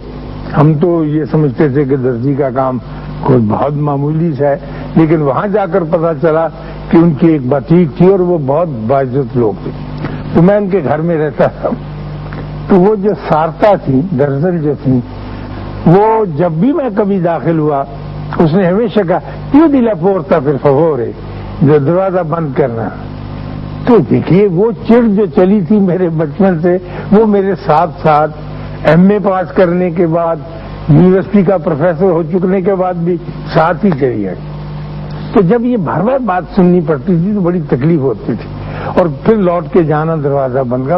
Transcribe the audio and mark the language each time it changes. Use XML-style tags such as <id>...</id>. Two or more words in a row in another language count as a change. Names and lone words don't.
<ur>ہم تو یہ سمجھتے تھے کہ درزی کا کام کوئی بہت معمولی سا ہے، لیکن وہاں جا کر پتا چلا کہ ان کی ایک بٹیک تھی اور وہ بہت باعزت لوگ تھے. تو میں ان کے گھر میں رہتا تھا. تو وہ جو سارتا تھی، درزن جو تھی، وہ جب بھی میں کبھی داخل ہوا اس نے ہمیشہ کہا</ur> <it>chiudi la porta per favore،</it> <ur>جو دروازہ بند کرنا. تو دیکھیے وہ چڑ جو چلی تھی میرے بچپن سے وہ میرے ساتھ ساتھ ایم اے پاس کرنے کے بعد، یونیورسٹی کا پروفیسر ہو چکنے کے بعد بھی ساتھ ہی چلی گئی. تو جب یہ بار بار بات سننی پڑتی تھی تو بڑی تکلیف ہوتی تھی، اور پھر لوٹ کے جانا دروازہ بند کا.</ur>